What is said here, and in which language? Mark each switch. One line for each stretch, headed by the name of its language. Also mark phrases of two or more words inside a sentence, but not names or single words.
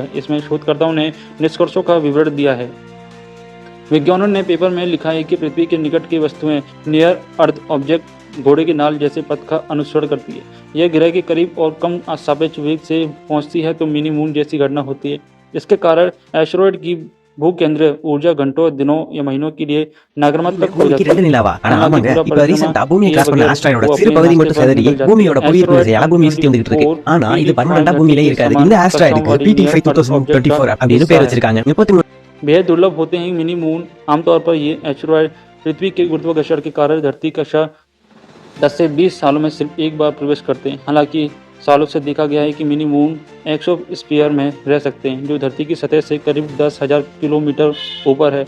Hindi: इसमें शोधकर्ताओं ने निष्कर्षों का विवरण दिया है। वैज्ञानिकों ने पेपर में लिखा है कि पृथ्वी के निकट की वस्तुएं
English: near Earth object
Hindi: घोड़े के नाल जैसे पथ का अनुसरण करती है। यह ग्रह के करीब और कम सापेक्ष वेग से पहुंचती है तो
English: mini moon
Hindi: जैसी घटना होती है। इसके कारण एस्टेरॉयड की भूकेंद्रीय ऊर्जा घंटों, दिनों या महीनों के लिए நகரமத்தக்
Tamil: குறிக்கிறது நிலாவா? ஆனா ஆமாங்க, இப்ப ரீசெண்டா பூமியை கிராஸ் பண்ண ஆஸ்ட்ராய்டோட சிறு பகுதி மட்டும் சிதறி பூமியோட புவியீர்ப்பு விசையால பூமியை சுத்தி வந்துட்டு இருக்கு. ஆனா இது பர்மனண்டா பூமியிலே இருக்காது. இந்த ஆஸ்ட்ராய்டுக்கு PT5 2024 அப்படின்னு பேர் வச்சிருக்காங்க. 33
Hindi: बेहद दुर्लभ होते हैं
English: mini moon.
Hindi: आमतौर पर ये एस्टेरॉयड पृथ्वी के गुरुत्वाकर्षण के कारण धरती कक्षा 10 से 20 सालों में सिर्फ एक बार प्रवेश करते हैं। हालांकि सालों से देखा गया है कि
English: mini moon
Hindi: एक्सोस्फीयर में रह सकते हैं, जो धरती की सतह से करीब 10,000 किलोमीटर ऊपर है।